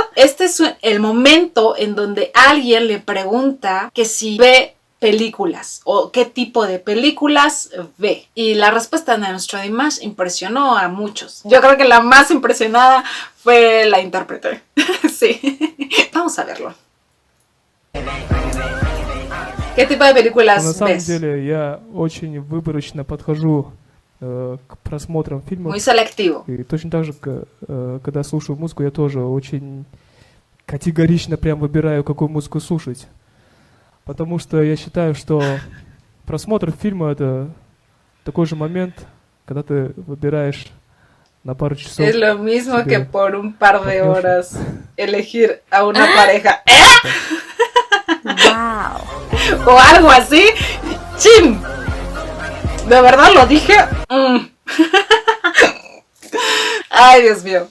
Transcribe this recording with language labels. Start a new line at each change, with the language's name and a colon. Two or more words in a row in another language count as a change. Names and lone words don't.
Spanish: Este es el momento en donde alguien le pregunta que si ve películas o qué tipo de películas ve. Y la respuesta de nuestro Dimash impresionó a muchos. Yo creo que la más impresionada fue la intérprete. Sí. Vamos a verlo. ¿Qué tipo de películas
Russian: На самом
Spanish: ves?
Russian: деле я очень выборочно подхожу к просмотрам фильмов.
Spanish: Muy selectivo.
Russian: И точно так же, когда слушаю музыку, я тоже очень категорично прям выбираю, какую музыку слушать. Потому что я считаю, что просмотр фильма — это такой же момент, когда ты выбираешь на пару часов.
Spanish: Es lo mismo
Russian: себе
Spanish: que por un par de
Russian: партнёршу.
Spanish: horas elegir a una pareja. Wow. O algo así. ¡Chin! ¿De verdad lo dije? Ay, Dios mío.